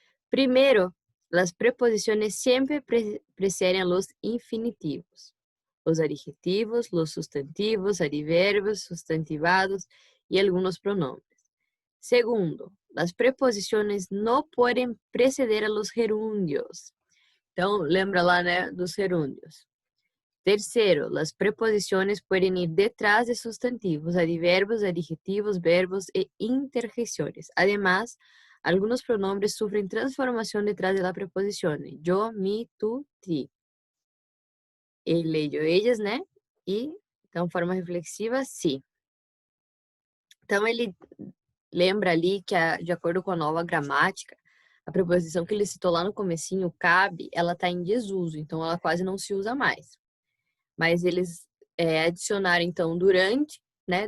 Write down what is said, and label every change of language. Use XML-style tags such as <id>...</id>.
<es>Primero, las preposiciones siempre preceden los infinitivos, los adjetivos, los sustantivos, adverbios, sustantivados y algunos pronombres. Segundo, las preposiciones no pueden preceder a los gerundios.</es> <pt>Então, lembra lá, né, dos gerúndios.</pt> <es>Tercero, las preposiciones pueden ir detrás de sustantivos, adverbios, adjetivos, verbos e interjecciones. Además, algunos pronombres sufren transformación detrás de la preposición. Yo, mi, tú, ti. Ele, eu, ellas, né?</es> <pt>E, então, forma reflexiva, si. Então, ele lembra ali que, de acordo com a nova gramática, a preposição que ele citou lá no comecinho, cabe, ela está em desuso. Então, ela quase não se usa mais. Mas eles adicionaram, então, durante, né?</pt>